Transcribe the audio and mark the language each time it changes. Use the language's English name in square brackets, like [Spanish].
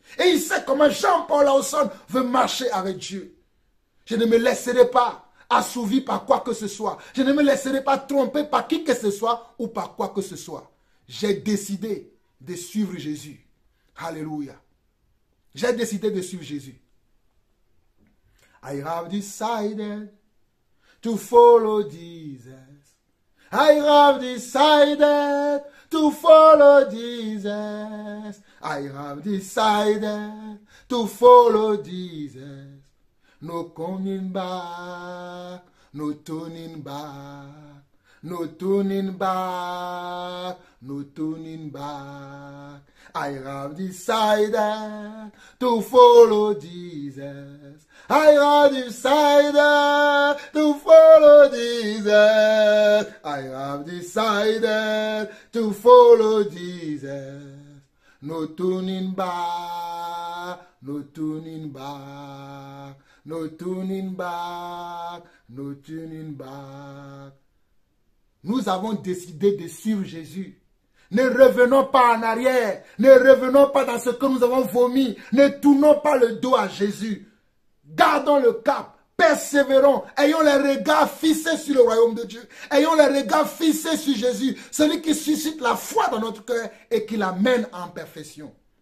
[French] Et il sait comment Jean-Paul Lawson veut marcher avec Dieu. Je ne me laisserai pas assouvi par quoi que ce soit. Je ne me laisserai pas tromper par qui que ce soit ou par quoi que ce soit. J'ai décidé de suivre Jésus. Alléluia. J'ai décidé de suivre Jésus. [English] I have decided to follow Jesus. I have decided to follow Jesus. I have decided to follow Jesus. No coming back, no turning back, no turning back, no turning back. I have decided to follow Jesus. I have decided to follow Jesus. I have decided to follow Jesus. No turning back, no turning back. No turning back, no turning back. [French] Nous avons décidé de suivre Jésus. Ne revenons pas en arrière. Ne revenons pas dans ce que nous avons vomi. Ne tournons pas le dos à Jésus. Gardons le cap. Persévérons, ayons les regards fixés sur le royaume de Dieu. Ayons les regards fixés sur Jésus, celui qui suscite la foi dans notre cœur et qui l'amène en perfection.